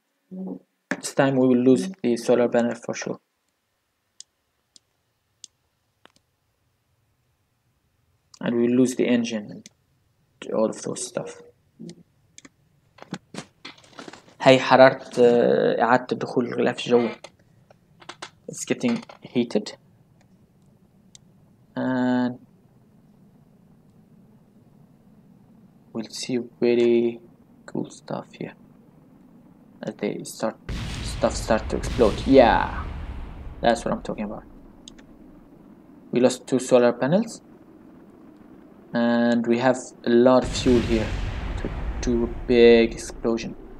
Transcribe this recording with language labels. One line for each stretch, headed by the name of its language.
English: This time we will lose the solar panel for sure. And we will lose the engine and all of those stuff.
Arabic: هي حرارة إعادة الدخول الغلاف الجوي.
English: It's getting heated. And we'll see very cool stuff here as they start to explode. Yeah, that's what I'm talking about. We lost 2 solar panels and we have a lot of fuel here to do a big explosion.